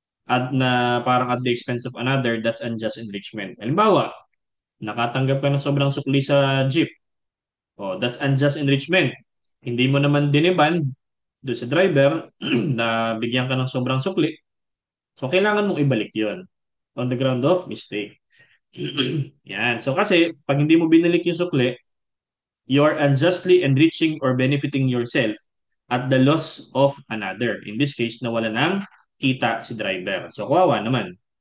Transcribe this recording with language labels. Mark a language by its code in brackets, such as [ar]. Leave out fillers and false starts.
[tl] at na parang [en] at the expense of another, that's unjust enrichment. [tl] Halimbawa, nakatanggap ka ng sobrang sukli sa jeep. [en] Oh, that's unjust enrichment. [tl] Hindi mo naman diniban doon sa driver na bigyan ka ng sobrang sukli. So, kailangan mong ibalik yon [en] on the ground of mistake. [tl] Yan. So, kasi pag hindi mo binalik yung sukli, [en] you are unjustly enriching or benefiting yourself at the loss of another. In this case, [tl] nawala ng kita si driver. So, kawawa naman.